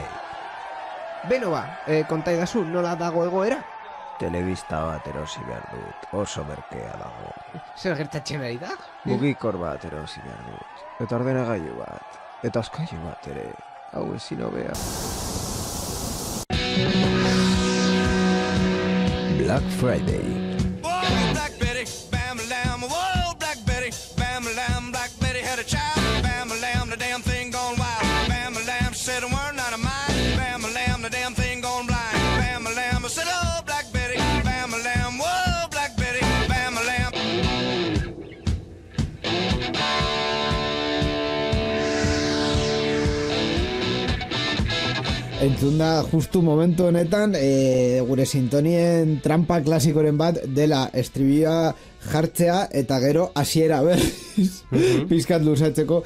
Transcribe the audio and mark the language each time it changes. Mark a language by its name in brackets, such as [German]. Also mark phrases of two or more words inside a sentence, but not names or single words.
[Basque] Beno kontaidazu, nola dago egoera? Telebista bat erosi behar dut, oso merkea dago. Zer gertatzen ari da? Mugikor bat erosi behar dut, eta ordenagailu bat, eta askailu bat ere, hau ezin hobea. Black Friday. [English] Whoa, Black Betty, bam-a-lam, whoa, Black Betty, bam-a-lam, Black Betty had a child, bam-a-lam, the damn thing gone wild, bam-a-lam, she said a word not of mine, bam-a-lam, the damn thing gone blind, bam-a-lam, I said, oh, Black Betty, bam-a-lam, whoa, Black Betty, bam-a-lam. [Basque] Entzun da justu momentu honetan gure sintonien trampa klasikoren bat dela estribia jartzea eta gero hasiera berriz pizkat luzatzeko.